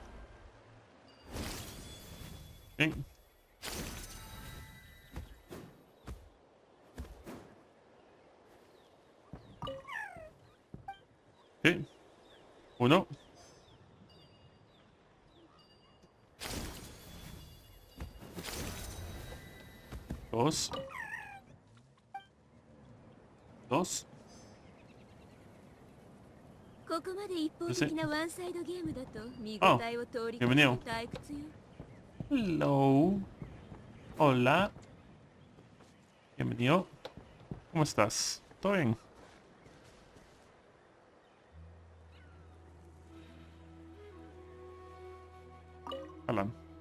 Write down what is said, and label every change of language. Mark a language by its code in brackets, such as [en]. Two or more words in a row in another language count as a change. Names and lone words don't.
[en] Okay. Okay. [es] Uno. Dos. Dos. [ja] ここまで一方的なワンサイドゲームだと見 [en] Oh, [ja] 応えを通り [es] bienvenido. [ja] 退屈よ。 [en] Hello. Hola. [es] Bienvenido. ¿Cómo estás? ¿Todo bien? Alan.